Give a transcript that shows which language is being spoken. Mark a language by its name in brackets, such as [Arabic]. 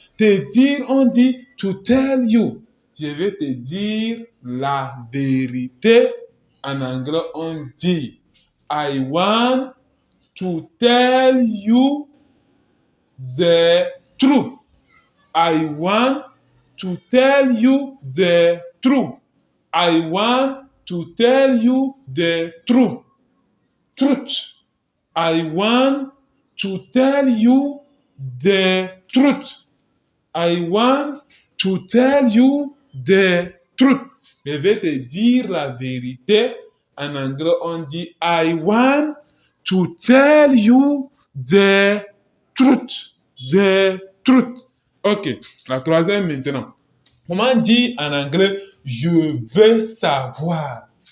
[French] Te dire, on dit [English] to tell you. [French] Je vais te dire la vérité. En anglais, on dit [English] I want to tell you the truth. I want to tell you the truth. I want to tell you the truth. Truth. I want to tell you the truth. I want to tell you the truth. [French] Je vais te dire la vérité. En anglais, on dit [English] I want to tell you the truth. The truth. [French] Ok, la troisième maintenant. Comment dire en anglais je veux savoir?